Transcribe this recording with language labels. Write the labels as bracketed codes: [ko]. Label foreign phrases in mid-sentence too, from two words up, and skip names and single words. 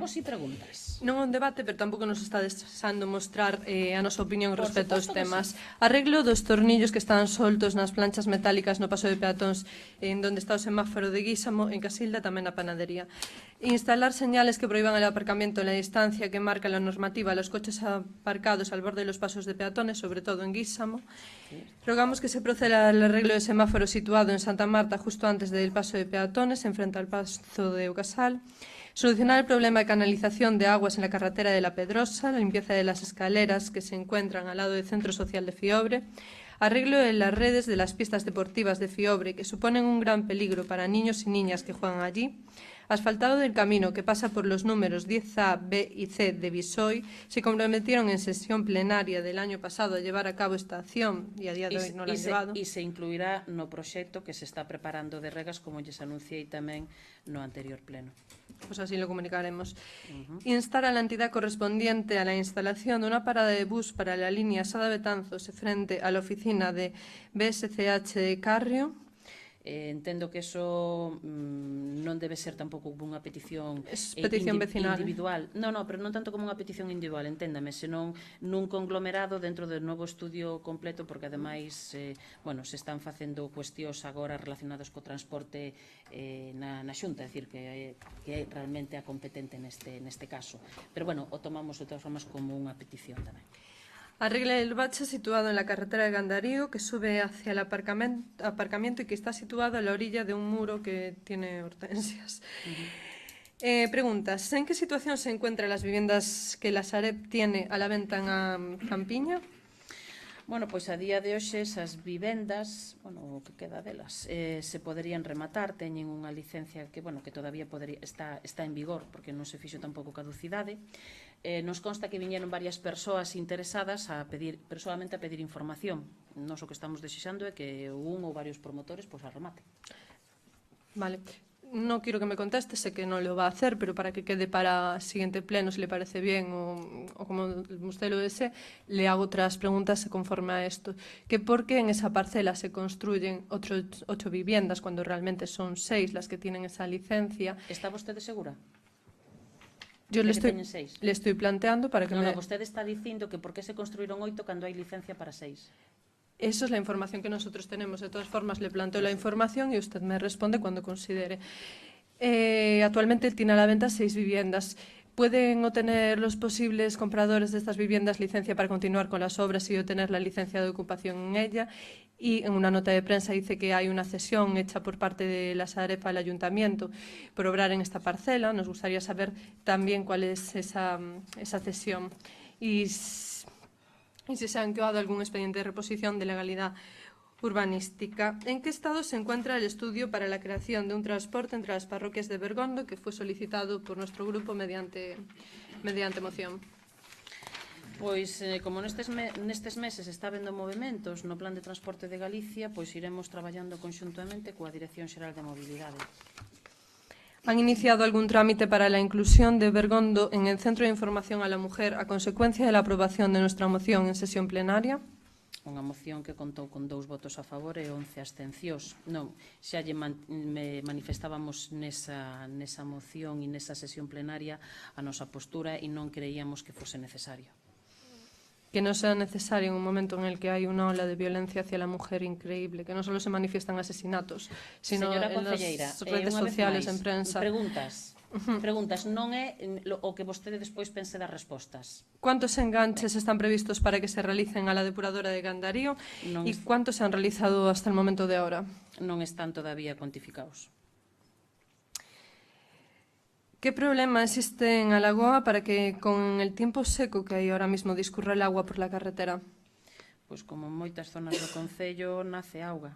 [gl] rogos e preguntas. Non é un debate, pero tampouco nos está desexando mostrar a nosa opinión Por respecto aos suposto que temas. Arreglo dos tornillos que están soltos nas planchas metálicas no paso de peatóns en donde está o semáforo de Guísamo, en Casilda, tamén na panadería. [es] Instalar señales que prohíban el aparcamiento en la distancia que marca la normativa a los coches aparcados al borde de los pasos de peatones, sobre todo en Guísamo. Rogamos que se proceda al arreglo del semáforo situado en Santa Marta justo antes del paso de peatones, enfrente al paso de Ucasal. Solucionar el problema de canalización de aguas en la carretera de La Pedrosa, la limpieza de las escaleras que se encuentran al lado del Centro Social de Fiobre, arreglo de las redes de las pistas deportivas de Fiobre, que suponen un gran peligro para niños y niñas que juegan allí, asfaltado del camino que pasa por los números 10A, B y C de Visoy. Se comprometieron en sesión plenaria del año pasado a llevar a cabo esta acción y a día de hoy no la han llevado. [gl] E se incluirá no proxecto que se está preparando de regas, como lles anunciei tamén no anterior pleno. [es] Pues así lo comunicaremos. Instar a la entidad correspondiente a la instalación de una parada de bus para la línea Sada-Betanzos frente a la oficina de BSCH de Carrio. [gl] Entendo que eso non debe ser tampouco unha petición [es] Es petición vecinal. [gl] individual. No, pero non tanto como unha petición individual, enténdame, senón nun conglomerado dentro do novo estudio completo, porque ademais, se están facendo cuestións agora relacionados co transporte na Xunta, é dicir, que é realmente a competente neste caso. Pero o tomamos de todas formas como unha petición tamén. [es] Arregle el bache situado en la carretera de Gandarío que sube hacia el aparcamiento y que está situado a la orilla de un muro que tiene hortensias. Preguntas. ¿En qué situación se encuentran las viviendas que la Sareb tiene a la venta en Campiña? [gl] Pois a día de hoxe esas vivendas, o que queda delas, se poderían rematar, teñen unha licencia que todavía está en vigor, porque non se fixo tampouco caducidade. Nos consta que viñeron varias persoas interesadas persoalmente a pedir información. Nos o que estamos desexando é que un ou varios promotores a remate. Vale. [es] No quiero que me conteste, sé que no lo va a hacer, pero para que quede para el siguiente pleno, si le parece bien o como usted lo desee, le hago otras preguntas conforme a esto. Que por qué en esa parcela se construyen 8 viviendas cuando realmente son 6 las que tienen esa licencia. [gl] Está vostede segura? [es] Yo le [gl] que teñen 6? [es] estoy planteando para que [gl] Vostede está dicindo que [es] por qué [gl] se construíron 8 cando hai licencia para 6. [es] Eso es la información que nosotros tenemos. De todas formas, le planteo la información y usted me responde cuando considere. Actualmente tiene a la venta 6 viviendas. ¿Pueden obtener los posibles compradores de estas viviendas licencia para continuar con las obras y obtener la licencia de ocupación en ella? Y en una nota de prensa dice que hay una cesión hecha por parte de la Sareb al Ayuntamiento por obrar en esta parcela. Nos gustaría saber también cuál es esa cesión. Y si se ha enviado algún expediente de reposición de legalidad urbanística. ¿En qué estado se encuentra el estudio para la creación de un transporte entre las parroquias de Bergondo que fue solicitado por nuestro grupo mediante moción? [gl] Pois, como nestes meses está habendo movimentos no Plan de Transporte de Galicia, pois iremos traballando conxuntamente coa Dirección Xeral de Mobilidade. [es] ¿Han iniciado algún trámite para la inclusión de Bergondo en el Centro de Información a la Mujer a consecuencia de la aprobación de nuestra moción en sesión plenaria? [gl] unha moción que contou con 2 votos a favor e 11 abstencións. Non, xa manifestábamos nesa moción e nesa sesión plenaria a nosa postura e non creíamos que fose necesario. [es] Que no sea necesario en un momento en el que hay una ola de violencia hacia la mujer increíble, que no solo se manifiestan asesinatos, sino [gl] Señora [es] en las [gl] concelleira, [es] redes [gl] unha vez [es] sociales, [gl] máis, [es] en prensa. [gl] Preguntas, non é o que vostede despois pense das respostas. [es] ¿Cuántos enganches están previstos para que se realicen a la depuradora de Gandarío [gl] Non [es] y es- cuántos se han realizado hasta el momento de ahora? [gl] Non están todavía cuantificados. [es] ¿Qué problema existe en Alagoa para que con el tiempo seco que hay ahora mismo discurra el agua por la carretera? [gl] Pois como en moitas zonas do Concello nace auga.